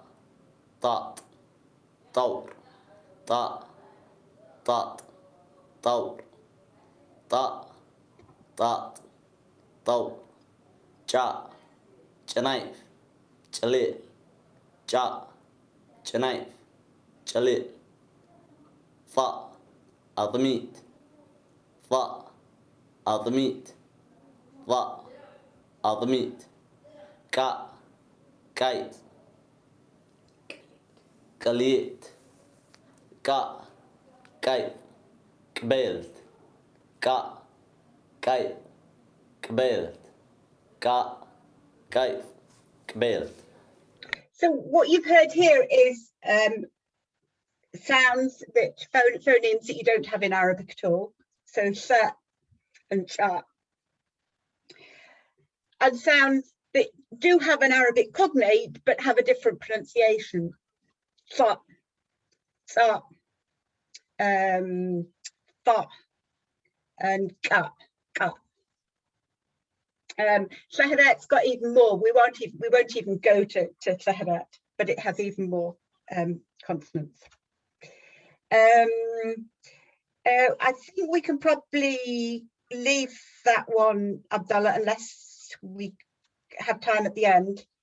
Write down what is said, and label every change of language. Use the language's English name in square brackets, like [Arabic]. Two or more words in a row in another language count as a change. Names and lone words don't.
[Mehri] طاط طور طاء طاط طور طاء طاط طور جاء جنايف جليل جاء جنايف جليل فاء أضميت فاء أضميت ضاء أضميت كاء كايت قليت كا كاي قبلت كا كاي قبلت كا كاي قبلت. [English] So what you've heard here is sounds that phonemes that you don't have in Arabic at all. So sa and cha. And sounds that do have an Arabic cognate but have a different pronunciation. Sa, sa, fa, and ka, ka. Shahrat's got even more. We won't even go to Shahrat, but it has even more consonants. I think we can probably leave that one, Abdullah, unless we have time at the end.